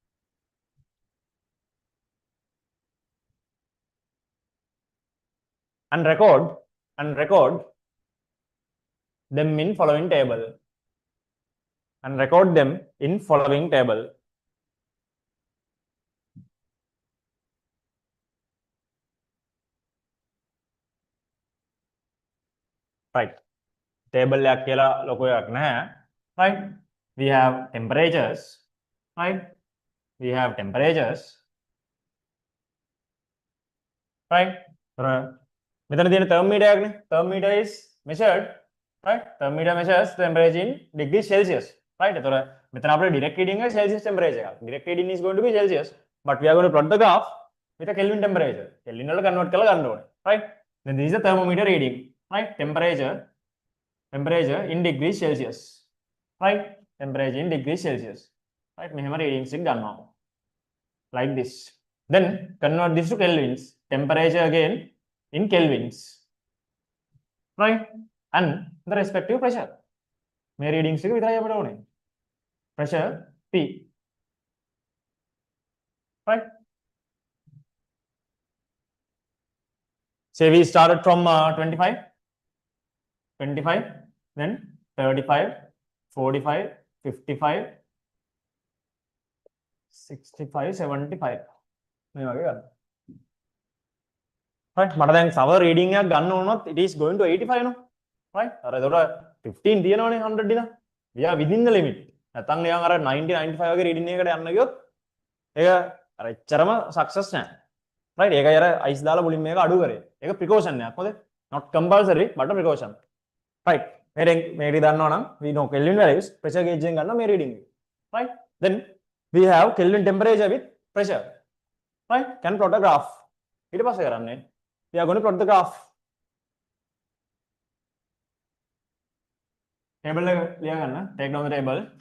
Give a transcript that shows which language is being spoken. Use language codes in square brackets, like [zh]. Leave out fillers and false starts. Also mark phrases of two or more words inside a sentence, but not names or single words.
[en] And record them in following table. And record them in following table. Right. [si] Table එකක් කියලා ලොකු එකක් නැහැ. [en] Right. We have temperatures. Right. Right. [si] මෙතන තියෙන thermometer එකක්නේ. [en] Thermometer is measured. Right. Thermometer measures the temperature in degrees Celsius. Right. [si] එතකොට මෙතන අපේ [en] direct reading [si] එක [en] Celsius temperature [si] එකක්. [en] Direct reading is going to be Celsius, but we are going to plot the graph with a Kelvin temperature. [si] Kelvin වල convert කරලා ගන්න ඕනේ. [en] Right. Then this is the thermometer reading. Right. Temperature in degrees Celsius. Right. Temperature in degrees Celsius. [si] Right. මෙහෙම readings එක ගන්නවා. [en] Like this. Then convert this to kelvins. Temperature again in kelvins. Right. And the respective pressure. [si] මේ readings එක විතරයි අපිට ඕනේ. [en] Pressure P. Right. Say we started from 25, then 35, 45, 55, 65, 75. [si] මේ වගේ ගන්න. Right. මට දැන් සවර් reading එකක් ගන්න වුණොත් [en] it is going to [si] 85 නෝ. Right. අර ඒතකොට 15 තියෙනවනේ 100 දින. [en] We are within the limit. [si] නැත්නම් නිකන් අර 90 95 වගේ reading එකකට යන්න ගියොත් ඒක අර එච්චරම success නෑ. Right. ඒකයි අර ice දාලා මුලින්ම මේක අඩු කරේ. ඒක precaution එකක්. හොඳේ. [en] Not compulsory but a precaution. Right. [si] මේක දන්නවා නම් [en] we know Kelvin values, pressure gauge [si] එකෙන් ගන්න මේ reading එක. [en] Right. Then we have Kelvin temperature with pressure. Right. Can plot a graph. [si] ඊට පස්සේ කරන්නේ [en] we are going to plot the graph. [si] Table එක ලියා ගන්න. [en] Take down the table.